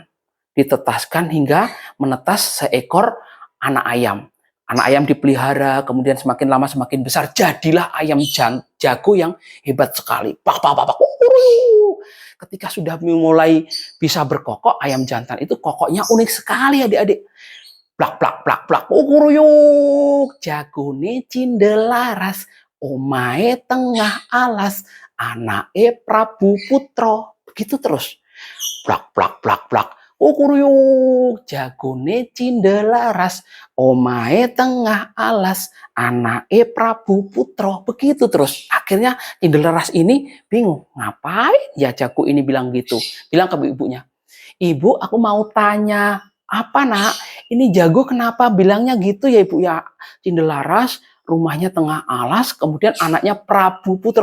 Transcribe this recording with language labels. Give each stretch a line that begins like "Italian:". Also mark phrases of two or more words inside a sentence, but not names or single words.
Indonesian: Ditetaskan hingga menetas seekor anak ayam. Anak ayam dipelihara, kemudian semakin lama semakin besar. Jadilah ayam jago yang hebat sekali. Pak, pak, pak, pak. Ketika sudah mulai bisa berkokok, ayam jantan itu kokoknya unik sekali adik-adik. Plak, plak, plak, plak. Kuruyuk.
Javanese: Jagone Cindelaras. Omae tengah alas. Anake Prabu Putro.
Indonesian: Begitu terus. Plak, plak, plak, plak. Kuruyuk,
Javanese: jagone Cindelaras, omae tengah alas, anake Prabu Putro.
Indonesian: Begitu terus. Akhirnya Cindelaras ini bingung. Ngapain ya jago ini bilang gitu? Bilang ke ibunya, "Ibu, aku mau tanya." "Apa nak? Ini jago kenapa bilangnya gitu ya Ibu ya?" "Cindelaras rumahnya tengah alas, kemudian anaknya Prabu Putro."